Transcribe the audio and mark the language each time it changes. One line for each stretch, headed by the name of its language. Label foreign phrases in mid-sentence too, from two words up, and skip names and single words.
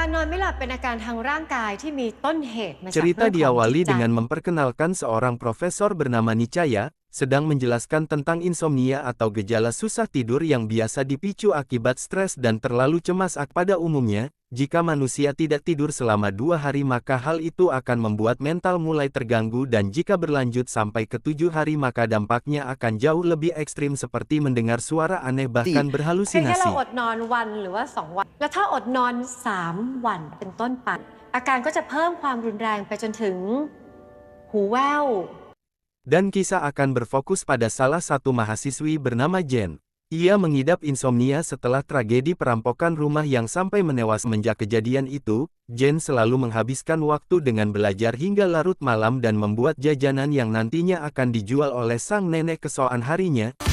Thai: การนอนไม่หลับเป็นอาการทางร่างกายที่มีต้นเหตุมาจาก
Indonesian: Cerita
Thai: เรื่องของจิต
Indonesian: diawali
Thai: ใจ
Indonesian: dengan memperkenalkan seorang profesor bernama Nicaya, sedang menjelaskan tentang insomnia atau gejala susah tidur yang biasa dipicu akibat stres dan terlalu cemas. Pada umumnya, jika manusia tidak tidur selama 2 hari maka hal itu akan membuat mental mulai terganggu dan jika berlanjut sampai ke 7 hari maka dampaknya akan jauh lebih ekstrim seperti mendengar suara aneh bahkan
Thai: เพียงแค่เรา
Indonesian: berhalusinasi.
Thai: อดนอนวันหรือว่า2 วัน แล้วถ้าอดนอน3 วันเป็นต้นไปอาการก็จะเพิ่มความรุนแรงไปจนถึงหูแว่ว
Indonesian: Dan kisah akan berfokus pada salah satu mahasiswi bernama Jen. Ia mengidap insomnia setelah tragedi perampokan rumah yang sampai menewas. Semenjak kejadian itu, Jen selalu menghabiskan waktu dengan belajar hingga larut malam dan membuat jajanan yang nantinya akan dijual oleh sang nenek keesokan harinya.